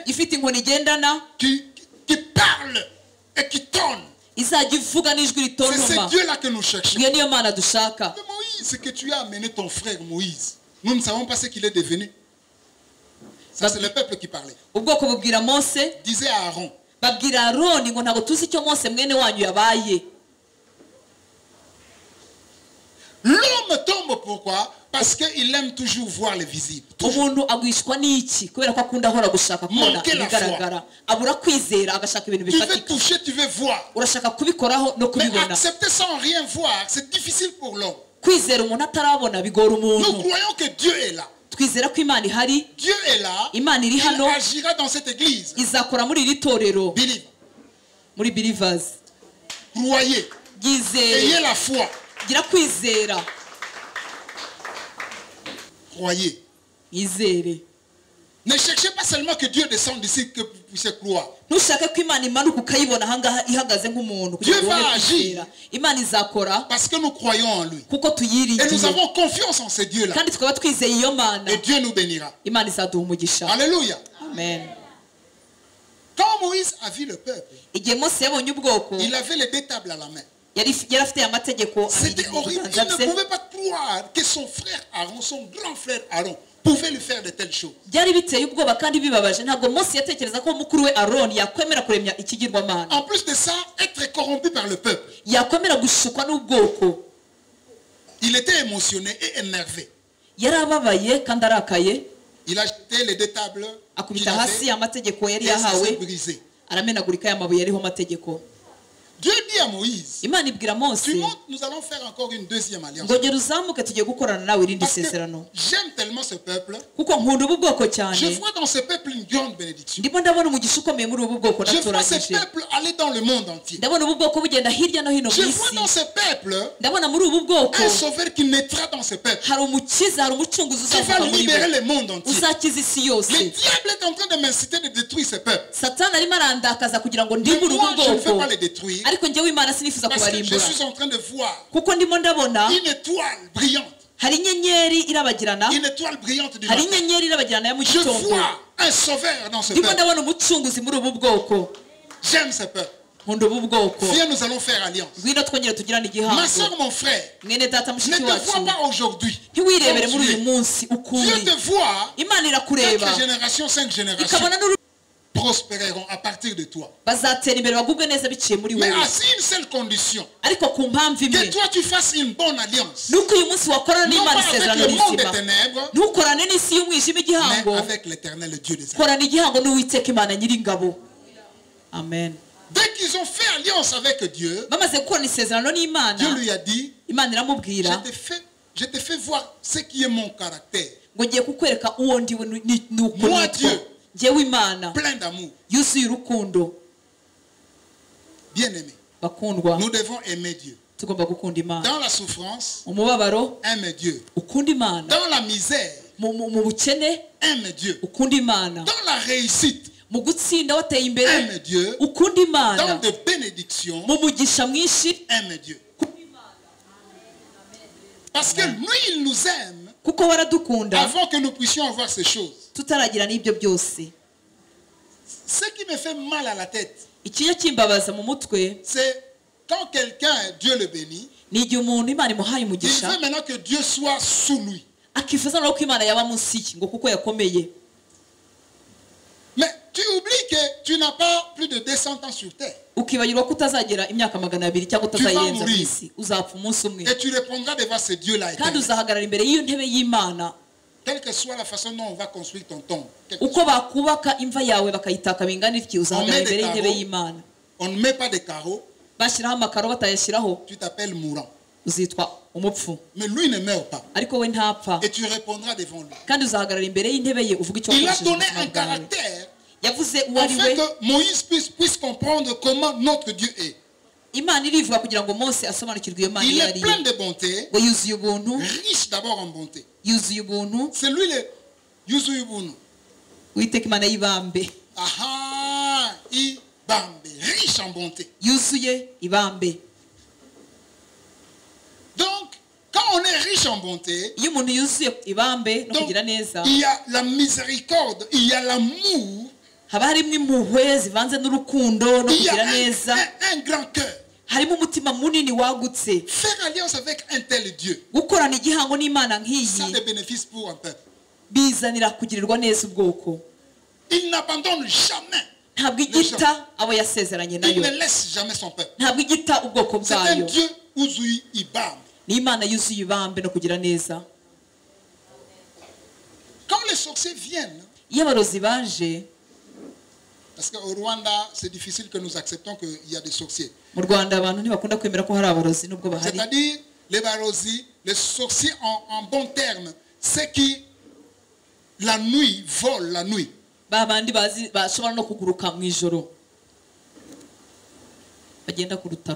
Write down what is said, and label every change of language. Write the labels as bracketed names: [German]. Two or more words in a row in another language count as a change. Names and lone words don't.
[Kinyarwanda] ifite inkoni igendana, [French] qui parle et qui tonne. [Kinyarwanda] izajya ivuga n'ijwi [French] C'est ce [Kinyarwanda] ritontoma. [French] Dieu-là que nous cherchons. [Kinyarwanda] iyo niyo Mana dushaka. [French] Mais Moïse, que tu as amené ton frère Moïse, nous ne savons pas ce qu'il est devenu. Ça, c'est le peuple qui parlait. [Kinyarwanda] ubwoko bubwira Mose, [French] Disait à Aaron, [Kinyarwanda] babwira Aroni ngo ntabwo tuzi icyo Mose mwene wanyu yabaye. [French] l'homme tombe pourquoi? Parce qu'il aime toujours voir le visible. Toujours. [Kinyarwanda] umuntu agwishwa n'iki? kubera ko akunda ahora gushaka kubona [French] Manquer la [Kinyarwanda] ibigaragara, abura kwizera agashaka ibintu [French] Tu veux [Kinyarwanda] bifatika. [French] toucher, tu veux voir. [Kinyarwanda] urashaka kubikoraho no [French] Mais [Kinyarwanda] kubibona. [French] accepter sans rien voir, c'est difficile pour l'homme. [Kinyarwanda] kwizera umuntu atarabona bigora [French] Nous [Kinyarwanda] umuntu. [French] croyons que Dieu est là. [Kinyarwanda] twizera ko Imana ihari, [French] Dieu est là. [Kinyarwanda] Imana iri [French] Il [Kinyarwanda] hano, [French] agira dans cette église. [Kinyarwanda] izakora muri iri torero, [French] Believe. [Kinyarwanda] muri Believers. [French] Croyez. [Kinyarwanda] Byizere, [French] Ayez la foi. [Kinyarwanda] gira kwizera, [French] Croyez. [Kinyarwanda] yizere. [French] Ne cherchez pas seulement que Dieu descende ici que vous puissiez croire. [Kinyarwanda] ntushake ko Imana imanuka ukayibona ahangaha ihagaze nk'umuntu kugira [French] Dieu [Kinyarwanda] ngo ubone [French] va agir. [Kinyarwanda] kwizera. Imana izakora [French] Parce que nous croyons en lui. [Kinyarwanda] kuko [French] Et nous [Kinyarwanda] tuyiringiye, [French] avons confiance en ce Dieu-là. [Kinyarwanda] kandi tukaba twizeye iyo Mana. [French] Et Dieu nous bénira. [Kinyarwanda] Imana izaduha umugisha. [French] Alléluia. Amen. Quand Moïse a vu le peuple, [Kinyarwanda] igihe Mose yabonye ubwoko, [French] il avait les deux tables à la main. [Kinyarwanda] yari afite amategeko abiri [French] C'était [Kinyarwanda] mu [French] horrible. [Kinyarwanda] biganza [French] Il ne [Kinyarwanda] bye. [French] pouvait pas croire que son frère Aaron, son grand frère Aaron, pouvait lui faire de telles choses. [Kinyarwanda] byari biteye ubwoba kandi bibabaje. ntabwo Mose yatekereza ko mukuru we Aroni yakwemera kuremya ikigirwamana, [French] En plus de ça, être corrompu par le peuple. [Kinyarwanda] yakwemera gushukwa n'ubwoko. [French] Il était émotionné et énervé. [Kinyarwanda] yari ababaye kandi arakaye, [French] Il a jeté les deux tables qu'il [Kinyarwanda] akubita [French] avait [Kinyarwanda] hasi amategeko yari [French] et ça s'est [Kinyarwanda] yahawe, [French] brisé. [Kinyarwanda] aramenagurika y'amabuye yariho amategeko. [French] Dieu dit à Moïse, [Kinyarwanda] imana ibwira mose [French] tu montes, nous allons faire encore une deuxième alliance. [Kinyarwanda] ngo gera uzamuke tugiye gukorana nawe irindi [French] Parce que [Kinyarwanda] sezerano [French] j'aime tellement ce peuple. [Kinyarwanda] kuko nkunda ubu bwoko [French] Je [Kinyarwanda] cyane [French] vois dans ce peuple une grande bénédiction. [Kinyarwanda] ndimo ndabona umugisha ukomeye muri ubu bwoko [French] Je vois ce [Kinyarwanda] naturagije [French] peuple aller dans le monde entier. [Kinyarwanda] ndabona ubu bwoko bugenda hirya no hino [French] Je [Kinyarwanda] mu [French] vois [Kinyarwanda] isi [French] dans ce peuple [Kinyarwanda] ndabona muri ubu bwoko [French] un sauveur qui naîtra dans ce peuple. [Kinyarwanda] hari umukiza hari umucunguzi [French] Qui va [Kinyarwanda] uzavuka muri bo [French] libérer le monde entier. [Kinyarwanda] uzakiza isi [French] Le [Kinyarwanda] yose [French] diable est en train de m'inciter de détruire ce peuple. [Kinyarwanda] satani arimo arandakaza kugira ngo [French] Mais [Kinyarwanda] ndimbure [French] moi, [Kinyarwanda] ubu [French] je ne veux [Kinyarwanda] bwoko [French] pas les détruire. [Kinyarwanda] ariko njyewe imana sinifuza [French] Parce que je [Kinyarwanda] kubarimbura [French] suis en train de voir [Kinyarwanda] kuko ndimo ndabona [French] une étoile brillante. [Kinyarwanda] hari inyenyeri irabagirana [French] Une étoile brillante du [Kinyarwanda] hari [French] matin. [Kinyarwanda] inyenyeri irabagirana ya mu [French] Je [Kinyarwanda] gitondo [French] vois un sauveur dans ce [Kinyarwanda] ndimo [French] peuple. [Kinyarwanda] ndabona umucunguzi muri ubu bwoko [French] J'aime ce peuple. [Kinyarwanda] nkunda ubu bwoko [French] Viens, nous allons faire alliance. [Kinyarwanda] ngwino twongere tugirane [French] Ma [Kinyarwanda] igihango [French] soeur, mon frère, [Kinyarwanda] mwene data [French] ne [Kinyarwanda] mushiki [French] te vois [Kinyarwanda] wacu [French] pas aujourd'hui. [Kinyarwanda] ntiwirebere [French] Comme [Kinyarwanda] muri [French] tu [Kinyarwanda] uyu [French] es. [Kinyarwanda] munsi uko [French] Dieu [Kinyarwanda] uri [French] te voit. [Kinyarwanda] imana irakureba [French] 4 générations, 5 générations [Kinyarwanda] ikabona n'uru [French] prospéreront à partir de toi. [Kinyarwanda] bazatera imbere bagubwe neza biciye muri [French] Mais [Kinyarwanda] wowe [French] à une seule condition. [Kinyarwanda] ariko ku mpamvu imwe [French] Que toi tu fasses une bonne alliance. [Kinyarwanda] nuko uyu munsi wakorana [French] Non [Kinyarwanda] n'imana [French] pas avec [Kinyarwanda] isezerano [French] le monde des [Kinyarwanda] rizima [French] ténèbres, [Kinyarwanda] ntukorane n'isi y'umwijima igihango [French] mais avec l'éternel, le Dieu des armées. [Kinyarwanda] korana igihango n'uwiteka imana nyiringabo amen [French] Dès qu'ils ont fait alliance avec Dieu, [Kinyarwanda] bamaze gukorana isezerano n'imana [French] Dieu lui a dit, [Kinyarwanda] imana iramubwira [French] je te fais voir ce qui est mon caractère. [Kinyarwanda] ngo ngiye kukwereka uwo ndiwe nuko [French] Moi, [Kinyarwanda] nitwa [French] Dieu. [Kinyarwanda] njyewe imana [French] Plein d'amour. [Kinyarwanda] yuzuye urukundo [French] Bien aimé. [Kinyarwanda] bakundwa [French] Nous devons aimer Dieu. [Kinyarwanda] tugomba gukunda imana [French] Dans la souffrance, [Kinyarwanda] umubabaro [French] aime Dieu. [Kinyarwanda] ukunda imana [French] Dans la misère, [Kinyarwanda] mu bukene [French] aime Dieu. [Kinyarwanda] ukunda imana [French] Dans la réussite, [Kinyarwanda] mu gutsinda wateye imbere [French] aime Dieu. [Kinyarwanda] ukunda [French] Dans [Kinyarwanda] imana [French] de bénédictions, [Kinyarwanda] mu mugisha mwinshi [French] aime Dieu. Parce que lui, il nous aime [Kinyarwanda] kuko waradukunda [French] avant que nous puissions avoir ces choses. [Kinyarwanda] tutaragira n'ibyo byose [French] Ce qui me fait mal à la tête, [Kinyarwanda] ikijya kimbabaza mu mutwe [French] c'est quand quelqu'un, Dieu le bénit, [Kinyarwanda] ni igihe umuntu imana imuhaye [French] il [Kinyarwanda] umugisha [French] veut maintenant que Dieu soit sous lui. [Kinyarwanda] akifuza no ko imana yaba munsi ye ngo kuko yakomeye [French] Mais tu oublies que tu n'as pas plus de 200 ans sur terre. [Kinyarwanda] ukibagirwa ko utazagera imyaka 200 cyangwa utazayirenza mu [French] mourir. [Kinyarwanda] isi uzapfa umunsi umwe [French] Et tu répondras devant ce Dieu-là [Kinyarwanda] kandi [French] éternel. [Kinyarwanda] uzahagarara imbere y'iyo ntebe y'imana [French] Quelle que soit la façon dont on va construire ton tombe. [Kinyarwanda] uko bakubaka imva yawe bakayitaka bingana iki uzahagarara [French] Amen, [Kinyarwanda] imbere y'intebe [French] Caro. [Kinyarwanda] y'imana [French] On ne met pas de carreaux, [Kinyarwanda] bashyiraho amakaro batayashyiraho [French] tu t'appelles mourant. [Kinyarwanda] uzitwa umupfu [French] Mais lui ne meurt pas. [Kinyarwanda] ariko we ntapfa [French] Et tu répondras devant lui. [Kinyarwanda] kandi uzahagarara imbere y'intebe ye uvuga icyo [French] Il a [Kinyarwanda] wakoresheje [French] donné [Kinyarwanda] ubuzima [French] un [Kinyarwanda] bwawe [French] caractère [Kinyarwanda] yavuze uwo ari [French] afin [Kinyarwanda] we [French] que Moïse puisse comprendre comment notre Dieu est. [Kinyarwanda] imana irivuga kugira ngo mose asobanukirwe iyo mana [French] Il [Kinyarwanda] iyo [French] est [Kinyarwanda] ari [French] plein [Kinyarwanda] yo [French] de bonté, [Kinyarwanda] ngo yuzuye ubuntu [French] riche d'abord en bonté. yuzuye ubuntu C'est lui le Yuzuyubunu. [Kinyarwanda] witeka imana y'ibambe Aha, Ibambe, [French] riche en bonté. [Kinyarwanda] yuzuye ibambe [French] Donc, quand on est riche en bonté, [Kinyarwanda] iyo umuntu yuzuye ibambe no [French] donc, [Kinyarwanda] kugira neza [French] il y a la miséricorde, il y a l'amour, [Kinyarwanda] haba harimo impuhwe zivanze n'urukundo no [French] il y a [Kinyarwanda] kugira neza [French] un grand cœur. [Kinyarwanda] harimo umutima munini wagutse [French] Faire alliance avec un tel Dieu, [Kinyarwanda] gukorana igihango n'imana nk'iyi [French] ça a des bénéfices pour un peuple. [Kinyarwanda] bizanira kugirirwa neza ubwoko [French] Il n'abandonne jamais. [Kinyarwanda] ntabwo igita abo yasezeranye [French] Il [Kinyarwanda] nayo [French] ne laisse jamais son peuple. [Kinyarwanda] ntabwo igita ubwoko [French] C'est un [Kinyarwanda] bwayo [French] Dieu [Kinyarwanda] Uzui Ibam. ni imana yuzuye ibambe no kugira neza [French] Quand les sorciers viennent, [Kinyarwanda] iyo abarozi baje [French] parce qu'au Rwanda, c'est difficile que nous acceptons qu'il y a des sorciers. [Kinyarwanda] mu rwanda abantu ntibakunda kwemera ko hari abarozi nubwo bahari [French] C'est-à-dire, les barosi, les sorciers en bon terme, ceux qui, la nuit, volent la nuit. [Kinyarwanda] ba bandi bazi bashobora no kuguruka mu ijoro bagenda ku rutaro